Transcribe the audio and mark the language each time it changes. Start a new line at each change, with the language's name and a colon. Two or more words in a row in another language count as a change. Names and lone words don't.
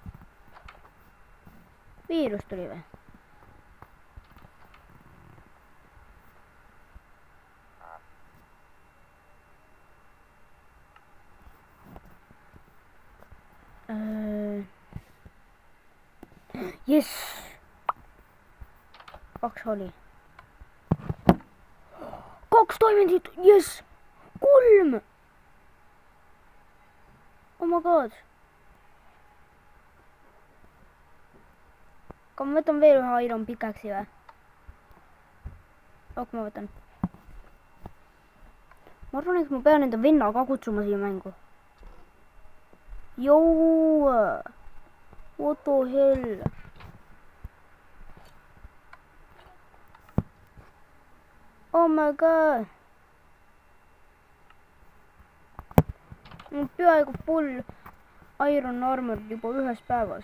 Estonian: Viirus tuli või? Yes! 2 oli. 2 diamondit!
English: Yes! 3! Oh my god!
Estonian: Aga ma võtan veel ühe
English: iron pickaxe'i
Estonian: või? Ok, ma võtan. Ma arvan, et ma pean enda venna ka kutsuma siia mängu.
English: Jou! What the hell? Oh my god.
Estonian: Peaaegu full iron armor juba ühes päevas.